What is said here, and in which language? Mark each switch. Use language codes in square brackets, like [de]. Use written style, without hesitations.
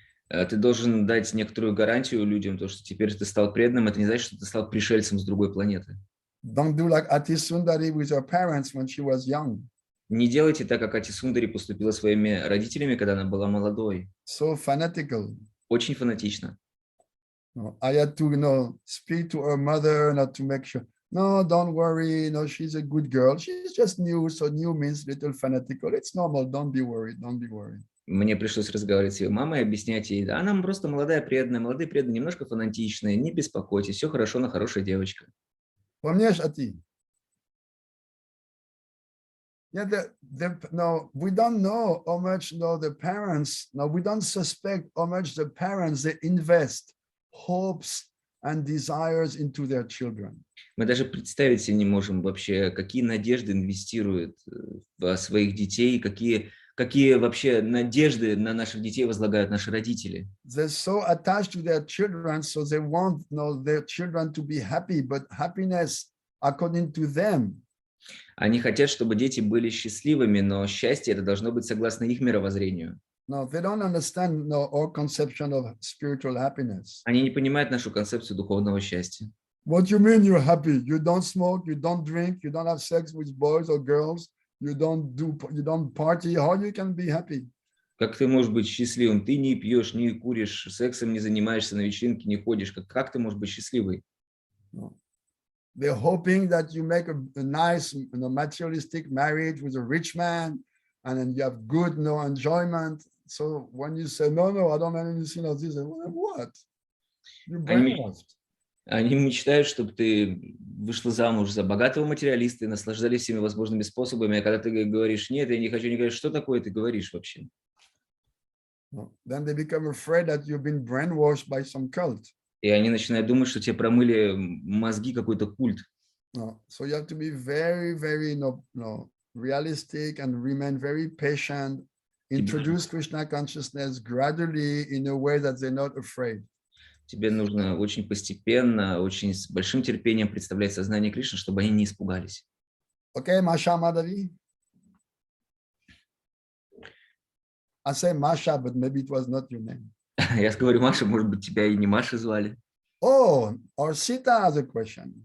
[ru] Ты должен дать некоторую гарантию людям, то, что теперь ты стал преданным, это не значит, что ты стал пришельцем с другой планеты. [en] Don't do like Ati Sundari with her parents when she was young. [ru] Не делайте так, как Ати Сундари поступила своими родителями, когда она была молодой. [en] So fanatical. [ru] Очень фанатично. [en] I had to, speak to her mother, not to make sure. No, don't worry. No, she's a good girl. She's just new. So new means little fanatical. It's normal. Don't be worried. Don't be worried. [ru] Мне пришлось разговаривать с ее мамой, объяснять ей, да, она просто молодая преданная, молодые преданные, немножко фанатичные, не беспокойтесь, все хорошо, она хорошая девочка. Помнишь, Ати? [en] Yeah, we don't know how much the parents, we don't suspect how much the parents, they invest hopes and desires into their children. [ru] Мы даже представить себе не можем вообще, какие надежды инвестируют в своих детей, какие вообще надежды на наших детей возлагают наши родители. [en] They're so attached to their children, so they want their children to be happy, but happiness according to them. [ru] Они хотят, чтобы дети были счастливыми, но счастье это должно быть согласно их мировоззрению. [en] No, they don't understand our conception of spiritual happiness. [ru] Они не понимают нашу концепцию духовного счастья. [en] What do you mean you're happy? You don't smoke, you don't drink, you don't have sex with boys or girls, you don't party. How you can be happy? [ru] Как ты можешь быть счастливым? Ты не пьешь, не куришь, сексом не занимаешься, на вечеринки не ходишь. Как ты можешь быть счастливой? [en] No. They're hoping that you make a nice materialistic marriage with a rich man, and then you have good enjoyment. So when you say, no, I don't have anything of this, what? You're brainwashed. [ru] Они мечтают, чтобы ты вышла замуж за богатого материалиста и наслаждались всеми возможными способами, а когда ты говоришь, нет, я не хочу, не говоришь, что такое ты говоришь вообще? [en] Then they become afraid that you've been brainwashed by some cult. [ru] И они начинают думать, что тебе промыли мозги какой-то культ. [en] So you have to be very, very realistic and remain very patient. Introduce Krishna consciousness gradually in a way that they're not afraid. [ru] Тебе нужно очень постепенно, очень с большим терпением представлять сознание Кришны, чтобы они не испугались. [en] Okay, Masha Madhavi. I say Masha, but maybe it was not your name. [ru] Я говорю, Маша, может быть, тебя и не Маша звали. [en] Oh, or Sita has a question.